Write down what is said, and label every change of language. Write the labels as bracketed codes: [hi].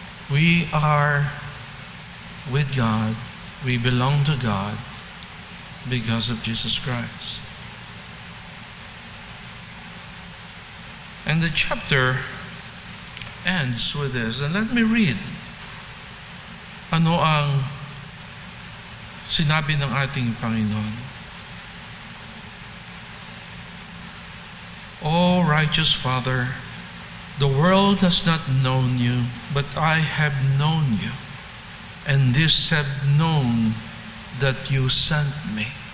[en] We are with God. We belong to God because of Jesus Christ. And the chapter ends with this. And let me read. [tl] Ano ang sinabi ng ating Panginoon? [en] O righteous Father, the world has not known you, but I have known you, and this have known that you sent me.